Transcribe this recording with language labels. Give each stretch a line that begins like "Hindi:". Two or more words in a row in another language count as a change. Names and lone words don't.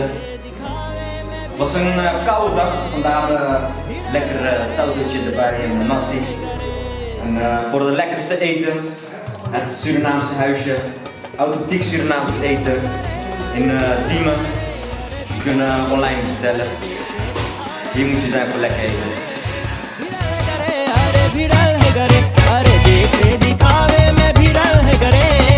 Dutch: Het was een koude dag, vandaar lekker sautertje erbij en nasi. En voor de lekkerste eten, het Surinaamse huisje, authentiek Surinaams eten in Diemen. Dus je kunt online bestellen. Hier moet je zijn voor lekker eten.
Caribbean Hindustani: अरे भिड़ल है गरे, अरे देखे दिखावे में भिड़ल है गरे।